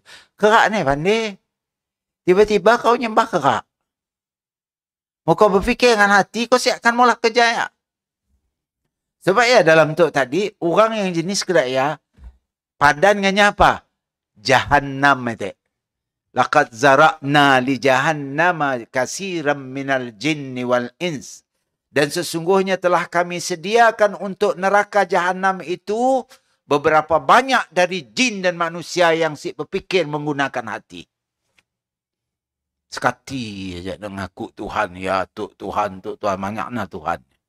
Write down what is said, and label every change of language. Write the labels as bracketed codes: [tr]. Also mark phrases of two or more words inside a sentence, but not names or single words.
[ms] Kerak ni pandai. Tiba-tiba kau nyembah kerak. Mau kau berfikir dengan hati, kau siapkan mula kerja ya. Sebab ya dalam tu tadi, orang yang jenis kerak ya, padan dengannya apa? Jahannam itu. [ar] لقد ذرأنا لجهنم كثيرا من الجن والإنس. [ms] Dan sesungguhnya telah kami sediakan untuk neraka jahanam itu beberapa banyak dari jin dan manusia yang berfikir menggunakan hati. Sekati aja nak ngaku Tuhan, ya Tuhan, banyaknya Tuhan.